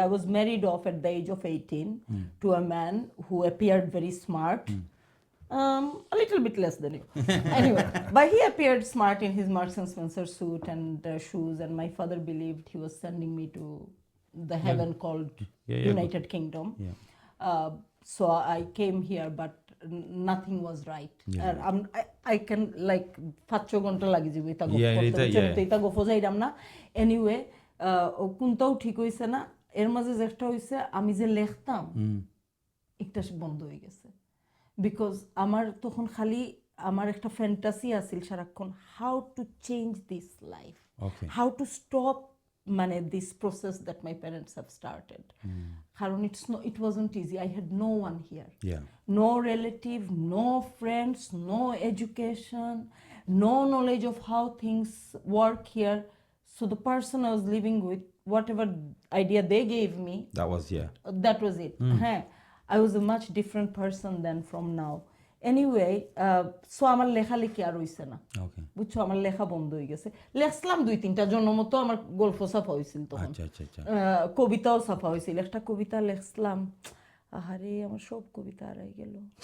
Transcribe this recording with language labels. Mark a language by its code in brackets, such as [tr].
[en] I was married off at the age of 18 to a man who appeared very smart. A little bit less than you. Anyway, but he appeared smart in his Marks and Spencer suit and shoes, and my father believed he was sending me to the heaven called United Kingdom. Yeah. So I came here, but nothing was right. [bn] I can like 5 ঘন্টা লাগি যাবে এটা এটা গফো যাইরাম না। Anyway, কোনটাও ঠিক হইছে না। এর মাঝে যেটা হইছে আমি যে লিখতাম একটা বন্ধ হয়ে গেছে। Because আমার তখন খালি আমার একটা ফ্যান্টাসি আছিল সারাক্ষণ how to change this life. Okay. [en] How to stop মানে this process that my parents have started. কারণ it wasn't easy. I had no one here. Yeah. No relative, no friends, no education, no knowledge of how things work here. So the person I was living with, whatever idea they gave me, that was it. I was a much different person than from now. [bn] Anyway, so আমার লেখালেখি আর হইছে না, বুঝছো, আমার লেখা বন্ধ হয়ে গেছে। লেখলাম 2-3টা জন্য মতো, আমার গল্প ছাপা হয়েছিল তখন, কবিতাও ছাপা হয়েছিল। একটা কবিতা লেখলাম, আহারে আমার সব কবিতা হারাই গেল।